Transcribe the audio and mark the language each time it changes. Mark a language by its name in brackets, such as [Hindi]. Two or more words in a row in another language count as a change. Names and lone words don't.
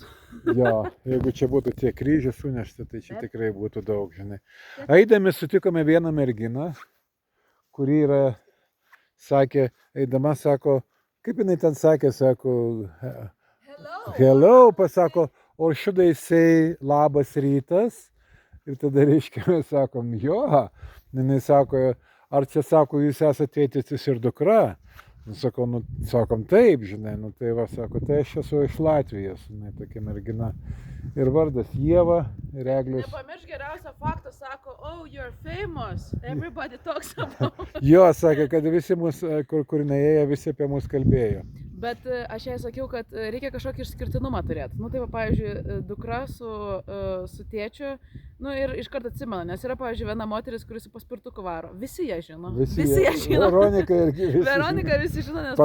[Lithuanian] Jo, jeigu čia būtų tie kryžiai sunešti, tai čia tikrai būtų daug, žinai. Eidami sutikome vieną merginą, kuri yra, sakė, eidama sako, kaip jinai ten sakė, sako, hello, pasako, [English] or should I say labas rytas? [Lithuanian] Ir tada reiškia, mes sakom, jo, jinai sako, ar čia sako, jūs esate tėtis ir dukra? Sakau, nu, sakom, taip, žinai, nu tai va, sako, tai aš esu iš Latvijos, žinai, tokia mergina. Ir vardas Ieva, ir Eglius. Nepamiršk geriausią faktą, sako, [English] oh, you're famous, everybody talks about. [Lithuanian] Jo, sakė, kad visi mus, kur neėjo, visi apie mus kalbėjo. Bet aš jai sakiau, kad reikia kažkokį išskirtinumą turėti. Nu tai va, pavyzdžiui, dukra su tėčiu, nu ir iškart atsimena, nes yra, pavyzdžiui, viena moteris, kuris su paspirtuku varo. Visi ją žino. Visi ją žino. Veronika visi žino, nes